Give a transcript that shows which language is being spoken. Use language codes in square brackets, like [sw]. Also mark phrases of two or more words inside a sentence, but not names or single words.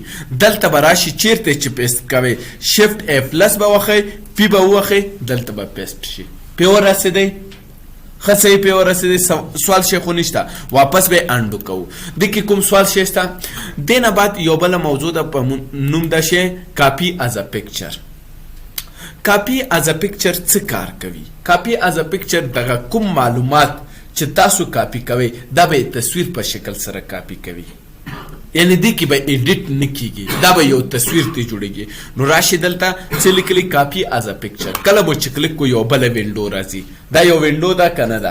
[ps] دلته به راشي چیرته چې پیسټ کوئ، [en] shift F plus [ps] به ووهئ، پی به ووهئ، دلته به پیسټ شي. پې ورسېدئ، ښه صحیح پې ورسېدئ، سوال شی خو نشته، واپس به انډو کوو. دې کې کوم سوال شی شته؟ دې نه بعد یو بله موضوع ده په نوم ده شی [en] copy as a picture. copy as a picture [ps] څه کار کوي؟ [en] copy as a picture [ps] دغه کوم معلومات چې تاسو کاپی کوئ دا به تصویر په شکل سره کاپی کوي، یعنی دی کې به ایډیټ نه کیږي، دا به یو تصویر ته جوړیږي. نو راشي دلته څه لیکلي [en] copy as a picture. [ps] کله به چې کلیک کو یو بله وینډو راځي، دا یو وینډو ده که نه ده.